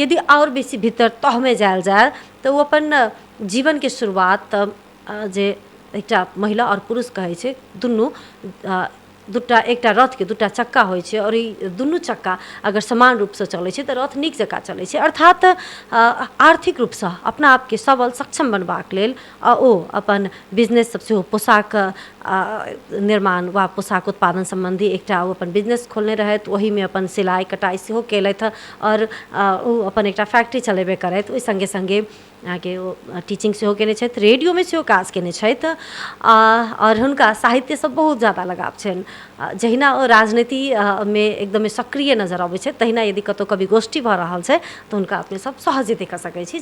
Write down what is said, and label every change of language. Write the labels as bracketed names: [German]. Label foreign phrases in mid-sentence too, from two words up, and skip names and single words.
[Maithili] यदि और बेसी भीतर तहमे जायल जाय तऽ ओ अपन जीवन के शुरुआत जे एकटा महिला और पुरुष कहै छै दुनू दूटा एकटा रथ के दूटा चक्का होइ छै और ई दुनू चक्का अगर समान रूप से चलै छै तऽ रथ नीक जकाँ चलै छै, अर्थात आर्थिक रूप से अपना आप के सबल सक्षम बनबाक लेल ओ अपन बिजनेस सब सेहो पोशाक निर्माण वा पोशाक उत्पादन संबंधी एकटा ओ अपन बिजनेस खोलने रहथि, ओही में अपन सिलाई कटाई सेहो केलथि और ओ अपन एकटा फैक्ट्री चलेबे करथि। ओहि संगे संगे अहाँके ओ टीचिंग सेहो केने छथि, रेडियो में सेहो काज केने छथि और हुनका साहित्य सब बहुत ज़्यादा लगाव छनि। जहिना ओ राजनीति में एकदमै सक्रिय नजर अबै छै, तहिना यदि कतौ कभी गोष्ठी भऽ रहल छै तऽ हुनका अपने सब सहजे देख सकै छी।